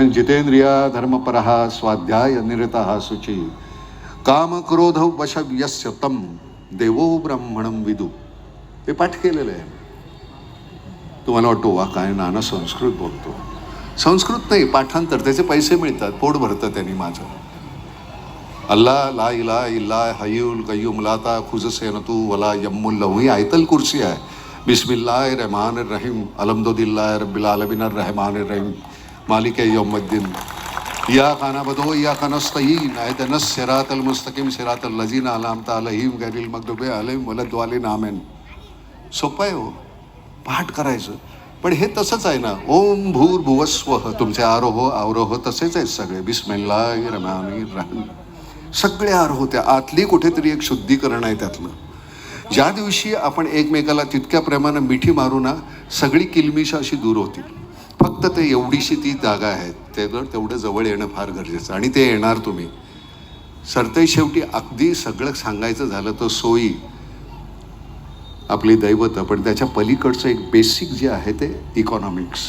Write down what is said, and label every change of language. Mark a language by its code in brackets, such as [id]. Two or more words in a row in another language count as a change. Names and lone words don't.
[sa] जितेंद्रिया धर्मपरहा स्वाध्याय निरतः शुची काम क्रोध वशव्यस्य तम देवो ब्राह्मणम विदु. [mr] ते पाठ केलेलं आहे. तुम्हाला वाटतो वा काय नाना संस्कृत बोलतो. संस्कृत नाही, पाठांतर, त्याचे पैसे मिळतात, पोट भरतं त्यांनी माझं. [ar] الله لا إله إلا الحي القيوم لا تأخذه ولا نوم له, [mr] ही [ar] آية الكرسي [mr] आहे. [ar] بسم الله الرحمن الرحيم الحمد لله رب العالمين الرحمن الرحيم مالك يوم الدين إياك نعبد وإياك نستعين اهدنا الصراط المستقيم صراط الذين أنعمت عليهم غير المغضوب عليهم ولا الضالين آمين. [mr] सोपं आहे हो पाठ करायचं. पण हे तसंच आहे ना, [sa] ओम भूर्भुवस्वः, [mr] तुमचे आरोह अवरोह तसेच आहेत सगळे. [ar] بسم الله الرحمن الرحيم, [mr] सगळे आरोह. त्या आतली कुठेतरी एक शुद्धीकरण आहे त्यातलं. ज्या दिवशी आपण एकमेकाला तितक्या प्रेमानं मिठी मारू ना, सगळी किलमिश अशी दूर होती. फक्त ते एवढीशी ती जागा आहे, तेवढं जवळ येणं फार गरजेचं, आणि ते येणार तुम्ही. सरते शेवटी अगदी सगळं सांगायचं झालं तर सोयी आपली दैवत, पण त्याच्या पलीकडचं एक बेसिक जे आहे ते इकॉनॉमिक्स.